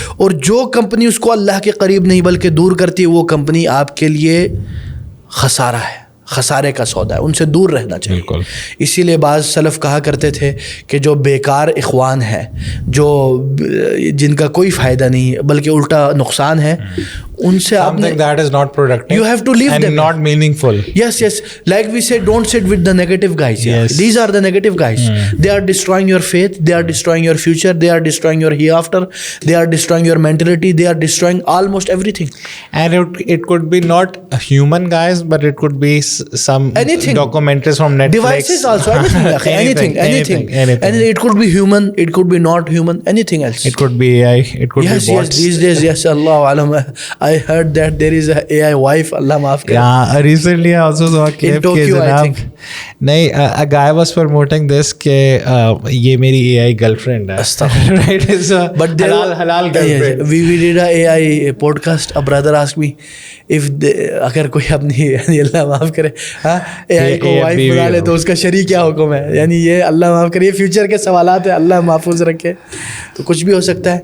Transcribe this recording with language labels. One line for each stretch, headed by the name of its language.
Urdu: اور جو کمپنی اس کو اللہ کے قریب نہیں بلکہ دور کرتی ہے, وہ کمپنی آپ کے لیے خسارہ ہے, خسارے کا سودا ہے, ان سے دور رہنا چاہیے. اسی لیے بعض سلف کہا کرتے تھے کہ جو بیکار اخوان ہے, جو جن کا کوئی فائدہ نہیں بلکہ الٹا نقصان ہے, ان سے آپ نے
English: that is not productive, you have to leave and them, not meaningful. Yes, like we say, don't sit with the negative guys. Yes. These are the negative guys. They are destroying your faith, they are destroying your future, they are destroying your hereafter, they are destroying your mentality, they are destroying almost everything. And it could be not human guys, but it could be some documentaries from Netflix, devices also, anything. And it could be human, it could be not human, anything else. It could be AI, it could be bots. Yes, these days, yes, Allah alam, I heard that there is a AI wife,
Urdu: Allah maaf kare.
English: Yeah, recently I also saw a clip in Tokyo, I think. نہیں, a guy was promoting this
Urdu: کہ یہ میری
English: AI girlfriend ہے, right? It's a but halal girlfriend. We did a AI podcast. A brother asked me if
Urdu: اگر کوئی اپنی یعنی اللہ معاف کرے AI کو وائف بنا لے تو اس کا شرعی کیا حکم ہے. یعنی یہ اللہ معاف کرے, یہ فیوچر کے سوالات ہیں, اللہ محفوظ رکھے, تو کچھ بھی ہو سکتا ہے.